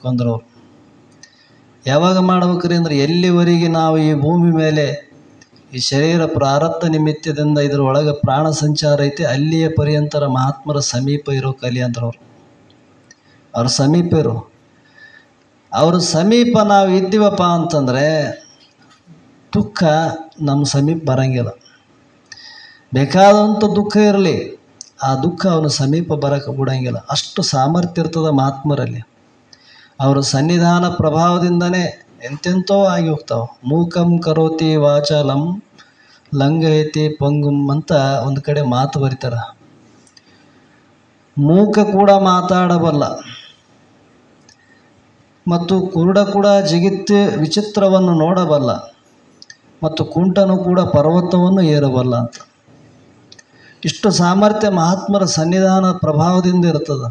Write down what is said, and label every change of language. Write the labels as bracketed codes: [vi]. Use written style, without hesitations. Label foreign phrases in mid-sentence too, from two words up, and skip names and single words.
[kn] ಅಂದ್ರೆ ಅವರು ಯಾವಾಗ ಮಾಡ್ಬೇಕ್ರಿ ಅಂದ್ರೆ ಎಲ್ಲಿವರೆಗೆ ನಾವು ಈ ಭೂಮಿ ಮೇಲೆ ಈ ಶರೀರ ಪ್ರಾರಬ್ಧ ನಿಮಿತ್ತದಿಂದ ಇದರೊಳಗೆ ಪ್ರಾಣ ಸಂಚಾರ ಐತೆ ಅಲ್ಲಿಯ ಪರ್ಯಂತರ ಮಹಾತ್ಮರ ಸಮೀಪ ಇರೋ ಕಲಿ ಅಂದ್ರೆ ಅವ್ರ ಸಮೀಪ ಇರೋ ಅವ್ರ ಸಮೀಪ ನಾವು ಇದ್ದೀವಪ್ಪ ಅಂತಂದರೆ ದುಃಖ ನಮ್ಮ ಸಮೀಪ ಬರಂಗಿಲ್ಲ. ಬೇಕಾದಂಥ ದುಃಖ ಇರಲಿ, ಆ ದುಃಖ ಅವನ ಸಮೀಪ ಬರೋಕ್ಕೆ ಬಿಡಂಗಿಲ್ಲ. ಅಷ್ಟು ಸಾಮರ್ಥ್ಯ ಇರ್ತದೆ ಮಹಾತ್ಮರಲ್ಲಿ. ಅವರ ಸನ್ನಿಧಾನ ಪ್ರಭಾವದಿಂದನೇ ಎಂತೆಂಥೋ ಆಗಿ ಹೋಗ್ತಾವೆ. [sa] ಮೂಕಂ ಕರೋತಿ ವಾಚಾಲಂ ಲಂಘಯತಿ ಪಂಗುಂ [kn] ಅಂತ ಒಂದು ಕಡೆ ಮಾತು ಬರೀತಾರೆ. ಮೂಕ ಕೂಡ ಮಾತಾಡಬಲ್ಲ ಮತ್ತು ಕುರುಡ ಕೂಡ ಜಿಗಿತ್ತು ವಿಚಿತ್ರವನ್ನು ನೋಡಬಲ್ಲ ಮತ್ತು ಕುಂಟನು ಕೂಡ ಪರ್ವತವನ್ನು ಏರಬಲ್ಲ ಅಂತ. ಇಷ್ಟು ಸಾಮರ್ಥ್ಯ ಮಹಾತ್ಮರ ಸನ್ನಿಧಾನ ಪ್ರಭಾವದಿಂದ ಇರ್ತದೆ.